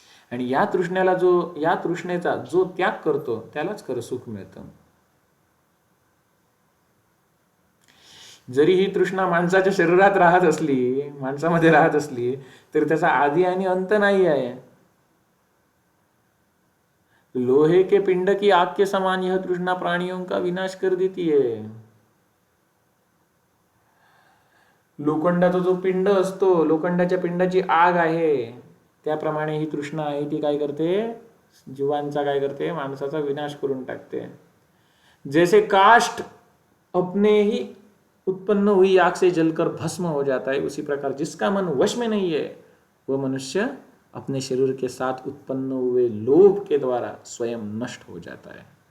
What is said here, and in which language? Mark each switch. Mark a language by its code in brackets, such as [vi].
[mr] आणि या तृष्णेचा जो त्याग करतो त्यालाच खरं सुख मिळतं. जरी ही तृष्णा माणसाच्या शरीरात राहत असली, माणसामध्ये राहत असली, तर त्याचा आदी आणि अंत नाही आहे. [hi] लोहे के पिंड की आग के समान यह तृष्णा प्राणियों का विनाश कर देती है. [mr] लोखंडाचा जो पिंड असतो, लोखंडाच्या पिंडाची आग आहे, त्याप्रमाणे ही तृष्णा आहे ती काय करते, जीवांचा काय करते, माणसाचा विनाश करून टाकते. [hi] जैसे काष्ठ अपने ही उत्पन्न हुई आग से जलकर भस्म हो जाता है, उसी प्रकार जिसका मन वश में नहीं है वह मनुष्य अपने शरीर के साथ उत्पन्न हुए लोभ के द्वारा स्वयं नष्ट हो जाता है.